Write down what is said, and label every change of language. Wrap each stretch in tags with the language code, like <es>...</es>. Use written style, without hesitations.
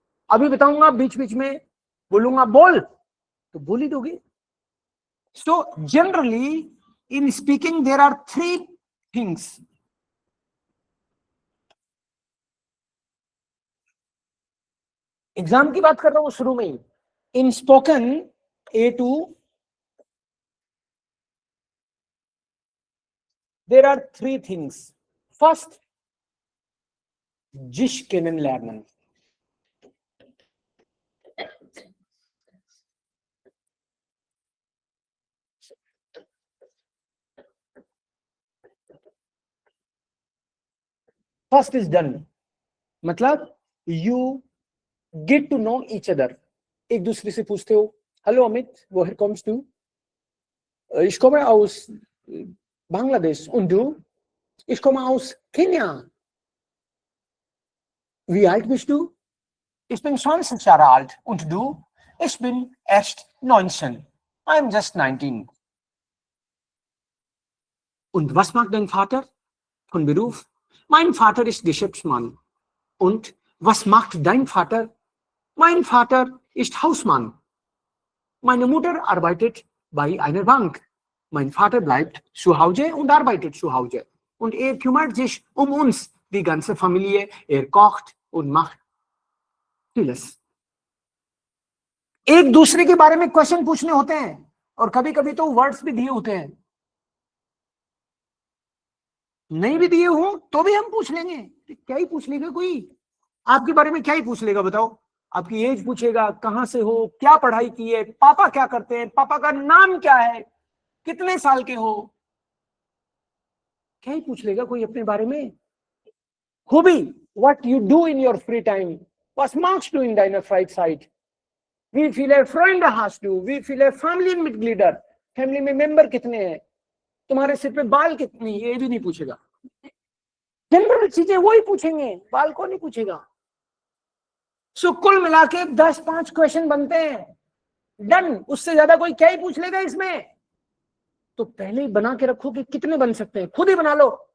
<hi>अभी बताऊंगा, बीच बीच में बोलूंगा बोल तो बोल ही दोगे।</hi> <en>So generally in speaking there are 3 things.</en> <hi>Exam की बात कर रहा हूं शुरू में ही।</hi> <en>In spoken A2 there are 3 things.</en> <de>First, Jish kennenlernen.</de> <en>First is done.</en> <hi>मतलब</hi> <en>you get to know each other.</en> <hi>एक दूसरे से पूछते हो, hello Amit,</hi> <de>woher kommst du? Ich komme aus Bangladesh. Und du? Ich komme aus Kenia. Wie alt bist du? Ich bin 20 Jahre alt. Und du? Ich bin erst 19.</de> <en>I'm just 19.</en> <de>Und was macht dein Vater von Beruf? Mein Vater ist Geschäftsmann. Und was macht dein Vater? Mein Vater ist Hausmann. Meine Mutter arbeitet bei einer Bank. Mein Vater bleibt zu Hause und arbeitet zu Hause. Und er kümmert sich um uns, die ganze Familie. Er kocht und macht vieles.</de> <hi>एक दूसरे के बारे में question पूछने होते हैं, और कभी कभी तो वर्ड्स भी दिए होते हैं, नहीं भी दिए हो तो भी हम पूछ लेंगे। क्या ही पूछ लेगा कोई आपके बारे में, क्या ही पूछ लेगा बताओ? आपकी एज पूछेगा, कहां से हो, क्या पढ़ाई की है, पापा क्या करते हैं, पापा का नाम क्या है, कितने साल के हो, क्या ही पूछ लेगा कोई अपने बारे में?</hi> <en>hobby, what you do in your free time,</en> <de>was machst du in deiner Freizeit? Wie viele Freunde hast du? Wie viele Familienmitglieder?</de> <hi>Family में मेंबर कितने हैं? तुम्हारे सिर पे बाल कितने? ये भी नहीं पूछेगा। जनरल चीजें वही पूछेंगे, बाल को नहीं पूछेगा। सो कुल मिला के 10-5 क्वेश्चन बनते हैं, डन। उससे ज्यादा कोई क्या ही पूछ लेगा इसमें? तो पहले ही बना के रखो कि कितने बन सकते हैं, खुद ही बना लो।</hi>